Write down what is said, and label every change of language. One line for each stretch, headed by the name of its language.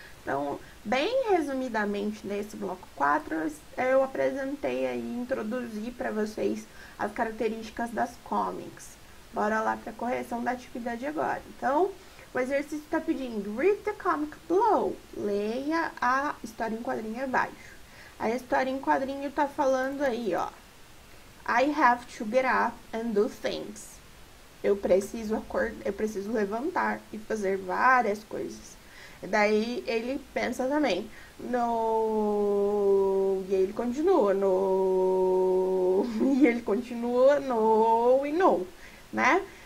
Portuguese: Então, bem resumidamente nesse bloco 4, eu apresentei aí, introduzi para vocês as características das comics. Bora lá para a correção da atividade agora. Então, o exercício está pedindo,
English: read the comic below.
Portuguese: Leia a história em quadrinho abaixo. A história em quadrinho está falando aí, ó.
English: I have to get up and do things.
Portuguese: Eu preciso levantar e fazer várias coisas. E daí ele pensa também, no... E ele continua, no... E ele continua, no e no, né?